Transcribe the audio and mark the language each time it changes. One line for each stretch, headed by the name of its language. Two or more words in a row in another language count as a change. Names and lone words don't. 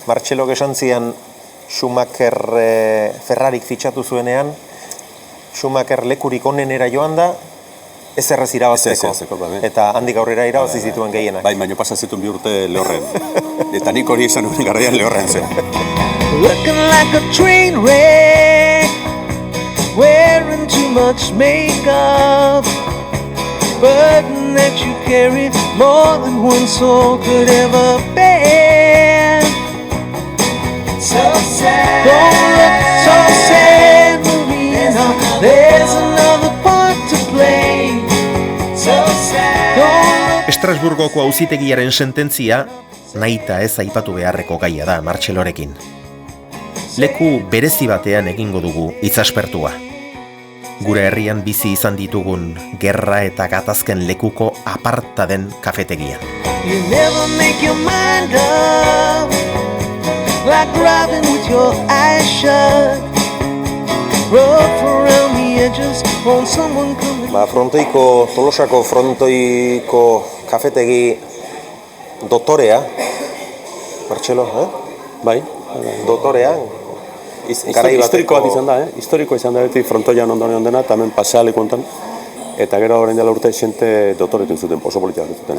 Basque: Martxelok esan zian Schumacher Ferrarik fitxatu zuenean, Schumacher lekurik onenera joan da, ez erraz irabazteko. Eta handik aurrera irabazi zituen gehienak. Bai, baino pasa zituen 2 urte lehorren. Eta nik hori esan nuen garaian lehorren zen.
English: Looking like a train wreck, wearing too much makeup, burden that you carry more than one soul could ever bear. So sad. Don't look so sad, Marina. There's another part to play. So sad.
Basque: Estrasburgoko auzitegiaren sententzia nahita ez aipatu beharreko gaia da Martxelorekin. Leku berezi batean egingo dugu hitzaspertua. Gure herrian bizi izan ditugun gerra eta gatazken lekuko aparta den kafetegian.
English: You never make your mind up. like driving with your eyes shut. Rough around the edges, won't someone come?
Basque: Frontoiko, Tolosako frontoiko kafetegi dotorea, Martxelo, Bai. Dotorea, historikoa izan da, historikoa izan da beti frontoian ondoren dena, eta hemen pasealeko ontan. Eta gero orain dela urte xente dotoretu zuten, oso politia zuten.